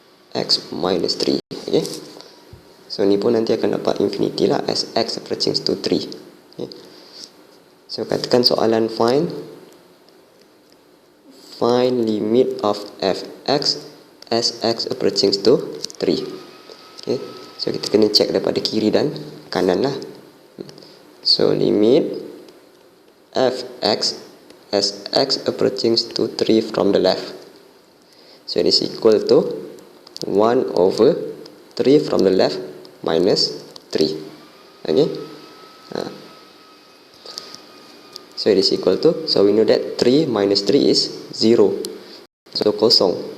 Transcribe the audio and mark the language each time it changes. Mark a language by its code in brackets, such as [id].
[ms] Okay, so ni pun nanti akan dapat infinity lah [en] as x approaching to 3. Okay, so [ms] katakan soalan [en] find limit of fx as x approaching to 3. [ms] Okay, so kita kena check daripada kiri dan kanan lah. [en] So limit fx as x approaching to 3 from the left, so it is equal to 1 over 3 from the left minus 3. Okay, so it is equal to, so we know that 3 minus 3 is 0, so kosong.